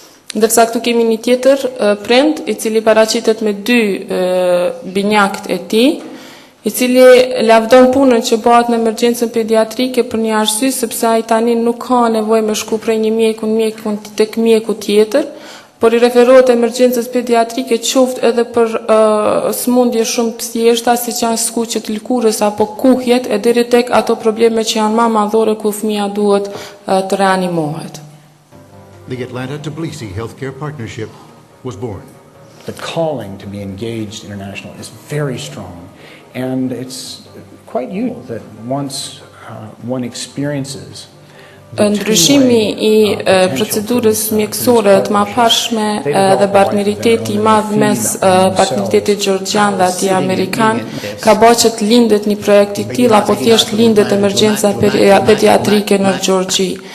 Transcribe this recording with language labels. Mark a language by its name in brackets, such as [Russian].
[Albanian] Ndërsa këtu kemi një tjetër prind i cili paraqitet me 2 binjakët e tij, i cili lavdon punën që bëhet në emergjencën pediatrike për një arsye sepse ai tani nuk ka nevojë me shku prej një mjeku tek mjeku tjetër, por i referohet emergjencës pediatrike qoftë edhe për smundje shumë të thjeshta siç janë skuqjet lëkurës apo kuhjet e deri tek ato probleme që janë më madhore ku fëmia duhet të reanimohet. [English] The Atlanta Tbilisi Healthcare Partnership was born. The calling to be engaged international is very strong, and it's quite unique that once one experiences [Albanian] ndryshimi i procedurës mjekësore të mëparshme dhe partneriteti i madh mes partneritetit gjeorgjian dhe atij amerikan ka bërë që të lindet një projekt i tillë apo thjesht lindet emergjenca pediatrike në Gjeorgji.